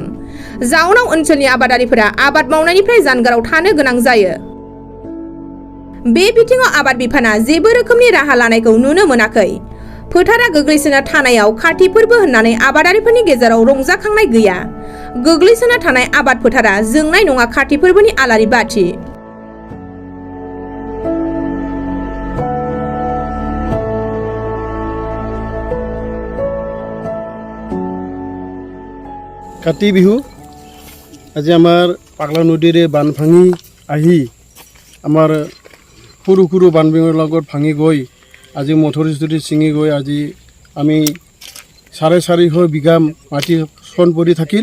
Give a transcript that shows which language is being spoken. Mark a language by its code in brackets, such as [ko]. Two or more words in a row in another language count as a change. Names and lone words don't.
[brx] जाउनाव ओनसोलनि आबादारिफोरा आबाद मावनायनिफ्राय जानगाराव थानो गोनां जायो। बे बिथिङाव आबाद बिफाना जेबो रोखोमनि राहा लानायखौ नुनो मोनाखै। फोथारा गोग्लैसोना थानायाव कार्तिक फोरबो होननानै आबादारिफोरनि गेजेराव रंजाखांनाय गैया। गोग्लैसोना थानाय आबाद फोथारा जोंनाय नङा कार्तिक फोरबोनि आलारि बाथि। [as] কাতি বিহু আজি আমাৰ পাগলা নদীৰে বান ভাঙি আহি আমাৰ সৰু সৰু বানবিঙৰ লগত ভাঙি গৈ আজি মথৰি চথৰি ছিঙি গৈ আজি আমি 450 বিঘা মাটি চন পৰি থাকিল।